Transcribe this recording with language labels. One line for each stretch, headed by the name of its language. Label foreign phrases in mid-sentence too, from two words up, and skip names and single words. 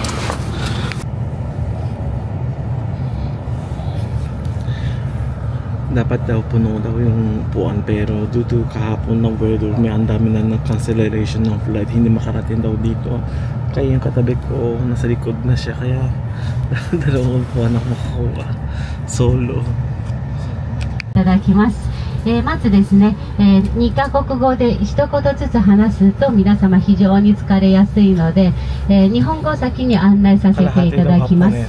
Filipino: Dapat daw puno daw yung upuan pero
English: due to
Filipino: kahapon ng weather may ang dami na cancellation ng flight, hindi makarating daw dito. Kaya yung katabi ko nasa likod na siya kaya dalawang upuan ako makukuha solo.
Japanese: いただきます。まずですね、2カ国語で一言ずつ話すと皆様非常に疲れやすいので、日本語を先に案内させていただきます。